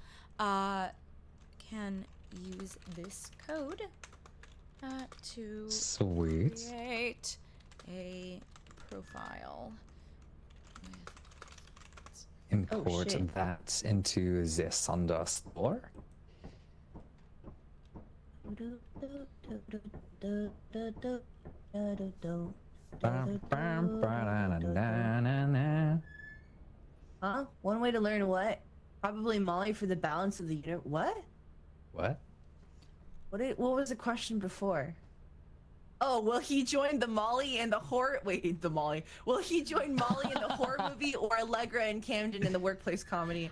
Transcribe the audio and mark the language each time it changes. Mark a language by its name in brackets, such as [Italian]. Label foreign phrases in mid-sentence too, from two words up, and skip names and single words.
[English] Can use this code to Sweet. create a profile. Import shit. that into the Sunder store. Bam, bam, ba-da-na-na-na-na. Huh? One way to learn what? Probably Molly for the balance of the unit. What? What? What was the question before? Oh, will he join the Molly and the horror? Wait, the Molly. Will he join Molly in the horror movie or Allegra and Camden in the workplace comedy?